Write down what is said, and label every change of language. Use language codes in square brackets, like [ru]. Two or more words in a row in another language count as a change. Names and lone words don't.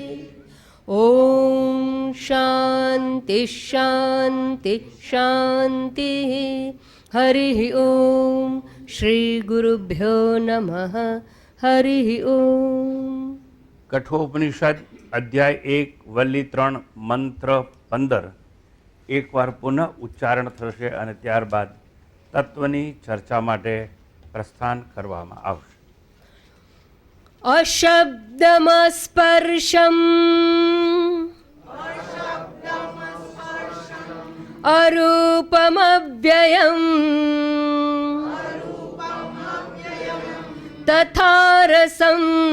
[sa] ॐ शान्ति शान्ति शान्तिः। हरिः ॐ श्रीगुरुभ्यो नमः। हरिः ॐ। [gu] કઠોપનિષદ અધ્યાય 1 વલ્લી 3 મંત્ર 15 એક વાર પુનઃ ઉચ્ચારણ થશે અને ત્યારબાદ તત્વની ચર્ચા માટે પ્રસ્થાન કરવામાં આવશે. [sa] अशब्दमस्पर्शम् अरूपमव्ययम् तथा रसम्